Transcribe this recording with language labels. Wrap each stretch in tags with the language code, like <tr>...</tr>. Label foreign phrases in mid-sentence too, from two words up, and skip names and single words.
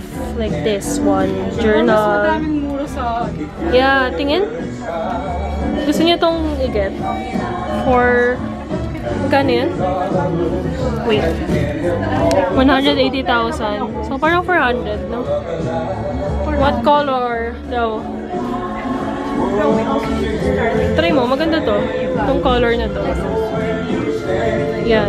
<en>Like this one. Journal. Yeah,</en> <tl>tingin. Gusto niyo tong i-get? For... Magkano yan? Wait. 180,000. So, parang 400, no?</tl> <en>What color</en> <tl>daw? Try mo. Maganda to. Itong color na to. Yan.</tl>